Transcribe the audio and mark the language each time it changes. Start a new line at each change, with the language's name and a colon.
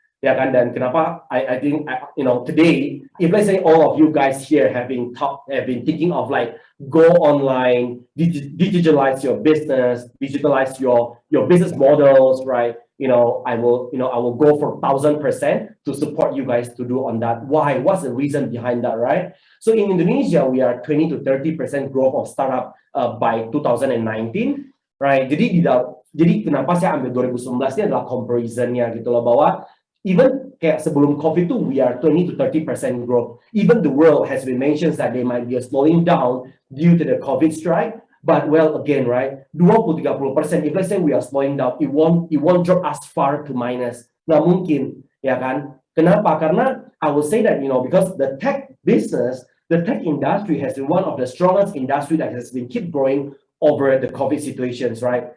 Indonesian: Ya kan, dan kenapa
English: I think you know, today if let's say all of you guys here have been thinking of like go online, digitalize your business, digitalize your business models, right? I will go for 1,000% to support you guys to do on that. Why? What's the reason behind that, right? So in Indonesia, we are 20 to 30% growth of startup by 2019, right?
Indonesian: Jadi kenapa saya ambil 2019 ini adalah comparison-nya gitu loh, bahwa even kayak sebelum COVID itu
English: we are 20 to 30% growth. Even the world has been mentioned that they might be slowing down due to the COVID strike. But well, again, right, 20-30%, if let's say we are slowing down, it won't drop us far to minus.
Indonesian: Nggak mungkin, ya kan? Kenapa? Karena
English: I will say that, because the tech business, the tech industry has been one of the strongest industry that has been keep growing over the COVID situations, right?